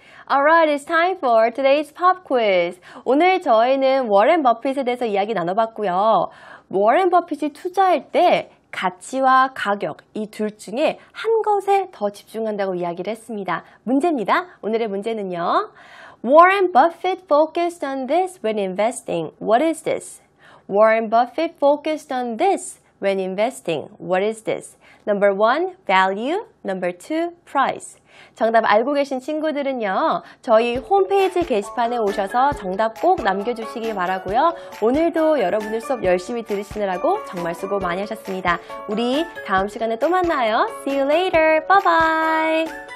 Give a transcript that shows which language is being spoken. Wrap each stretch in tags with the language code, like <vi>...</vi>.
<en>Alright, it's time for today's pop quiz.</en> <ko>오늘 저희는 워렌 버핏에 대해서 이야기 나눠봤고요. 워렌 버핏이 투자할 때 가치와 가격, 이 둘 중에 한 것에 더 집중한다고 이야기를 했습니다. 문제입니다. 오늘의 문제는요.</ko> <en>Warren Buffett focused on this when investing. What is this? Warren Buffett focused on this when investing. What is this? Number 1, value. Number 2, price.</en> <ko>정답 알고 계신 친구들은요. 저희 홈페이지 게시판에 오셔서 정답 꼭 남겨주시기 바라고요. 오늘도 여러분들 수업 열심히 들으시느라고 정말 수고 많이 하셨습니다. 우리 다음 시간에 또 만나요.</ko> <en>See you later. Bye bye.</en>